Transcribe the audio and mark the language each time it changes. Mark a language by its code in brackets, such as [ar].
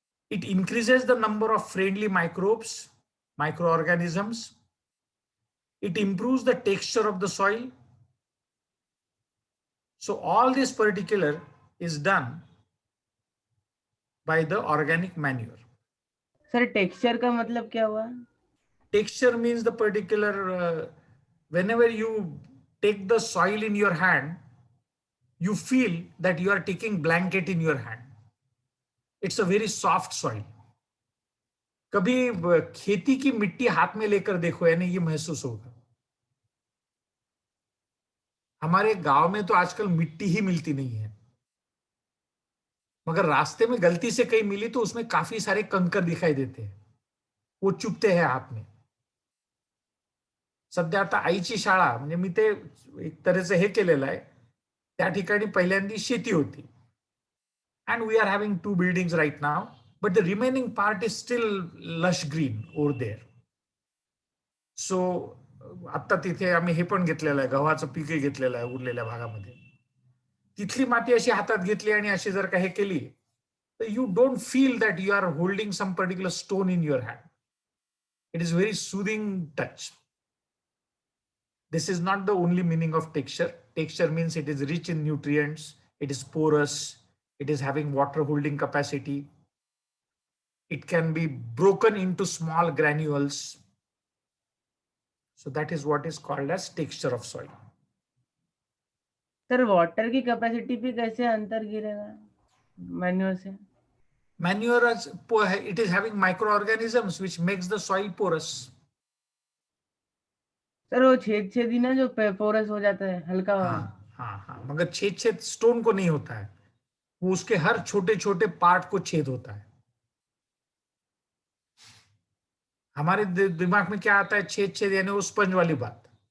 [en] It increases the number of friendly microbes, microorganisms. It improves the texture of the soil. So all this particular is done by the organic manure. [hi] Sir texture का मतलब क्या हुआ? [en] Texture means the particular, whenever you take the soil in your hand, you feel that you are taking blanket in your hand. It's a very soft soil. [hi] कभी खेती की मिट्टी हाथ में लेकर देखो, यानी ये महसूस होगा. हमारे गांव में तो आजकल मिट्टी ही मिलती नहीं है. मगर रास्ते में गलती से कहीं मिली तो उसमें काफी सारे कंकर दिखाई देते हैं, वो चुभते हैं हात में. [mr] सध्या आता आईची शाळा म्हणजे मी ते एक तऱ्हेचं हे केलेलं आहे. त्या ठिकाणी पहिल्यांदी शेती होती. [en] And we are having 2 buildings right now, but the remaining part is still lush green over there. [mr] So आता तिथे आम्ही हे पण घेतलेलं आहे, गव्हाचं पीकही घेतलेलं आहे उरलेल्या भागामध्ये. तिथली माती अशी हातात घेतली आणि अशी जर का हे केली तर [en] you don't feel that you are holding some particular stone in your hand. It is very soothing touch. This is not the only meaning of texture. Texture means it is rich in nutrients, it is porous, it is having water holding capacity. It can be broken into small granules. So that is what is called as texture of soil. [hi] Sir water की capacity पे कैसे अंतर गिरेगा manure से? [en] Manure, it is having microorganisms which makes the soil porous. [hi] Sir वो छेद ही ना जो पोरस हो जाता है हल्का हाँ, मगर छेद स्टोन को नहीं होता है, वो उसके हर छोटे छोटे पार्ट को छेद होता है. हमारे दिमाग में क्या आता है, छेद यानी वो स्पंज वाली बात.